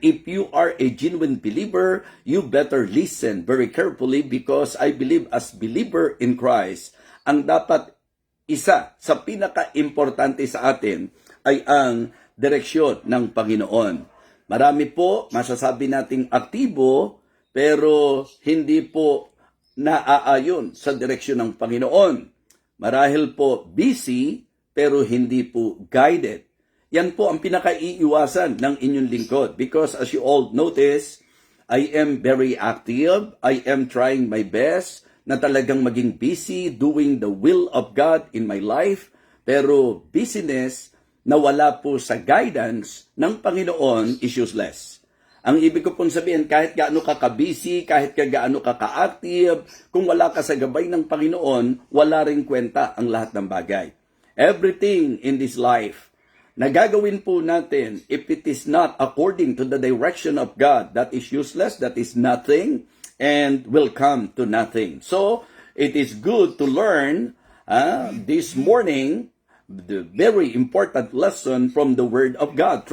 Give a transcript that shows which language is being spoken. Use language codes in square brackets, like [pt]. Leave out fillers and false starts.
[en] If you are a genuine believer, you better listen very carefully because I believe as believer in Christ, [tl] ang dapat isa sa pinaka-importante sa atin ay ang direksyon ng Panginoon. Marami po masasabi nating aktibo pero hindi po naaayon sa direksyon ng Panginoon. Marahil po busy pero hindi po guided. Yan po ang pinakaiiwasan ng inyong lingkod [en] because as you all notice, I am very active. I am trying my best [tl] na talagang maging [en] busy doing the will of God in my life. [tl] Pero [en] busyness [tl] na wala po sa guidance ng Panginoon [en] is useless. [tl] Ang ibig ko pong sabihin, kahit gaano ka ka-busy, kahit gaano ka ka-active, kung wala ka sa gabay ng Panginoon, wala ring kwenta ang lahat ng bagay. [en] Everything in this life [tl] na gagawin po natin, [en] if it is not according to the direction of God, that is useless, that is nothing, and will come to nothing. So, it is good to learn this morning the very important lesson from the Word of God.